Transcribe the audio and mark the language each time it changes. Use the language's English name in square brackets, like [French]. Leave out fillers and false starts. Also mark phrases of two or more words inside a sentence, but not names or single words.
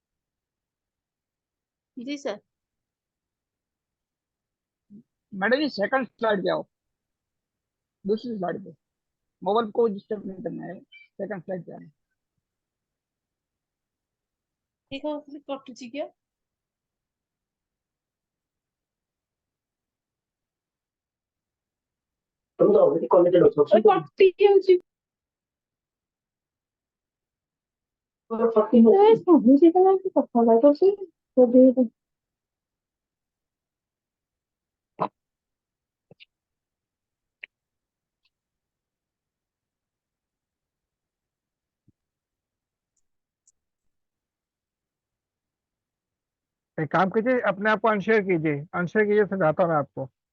[Hindi] जी सर। मैडम जी सेकंड स्लाइड पे आओ, दूसरी स्लाइड पे। मोबाइल को डिस्टर्ब नहीं करना है, सेकंड स्लाइड पे आना। ठीक है, क्लिक କରୁଛି क्या? [Odia] କଟି ଯାଉଛି। ଶୁଭୁଛି ତ ନାହିଁ, କଥା ଲାଗୁଛି। [Hindi] एक काम कीजिए, अपने आप को अनशेयर कीजिए, अनशेयर कीजिए, समझाता हूँ मैं आपको।